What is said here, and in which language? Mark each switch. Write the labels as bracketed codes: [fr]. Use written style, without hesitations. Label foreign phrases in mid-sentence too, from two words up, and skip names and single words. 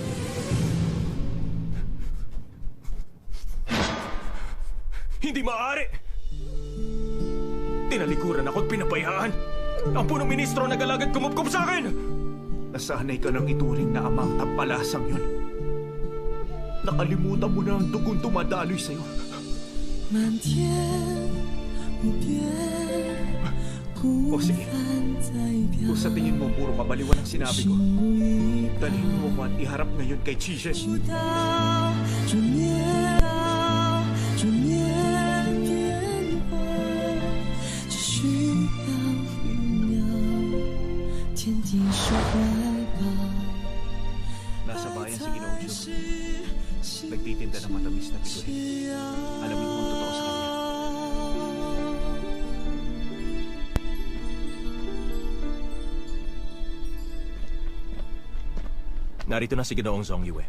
[tl] Hindi maaari! Tinalikuran ako at pinabayaan. Ang punong ministro nag-alagad kumupkup sa akin! Nasanay ka ng ituring na amang tampalasang yun. Nakalimutan mo na ang dugong dumadaloy sa'yo. [zh] 满天无边， O 孤 [tl] sige, [zh] 帆在飘 [tl] kung sa tingin mo puro kabaliwan ang sinabi ko, [zh] 心无依靠 [tl] dalhin mo ko at iharap ngayon kay Chije. [zh] 直到这年老，这年变化，只需要1秒，天地是怀抱。 [tl] Nasa bayan si Ginoong Chun. Nagtitinda ng matamis na bituin. Alamin mo ang totoo sa kanya. Narito na si Ginoong Zong Yue.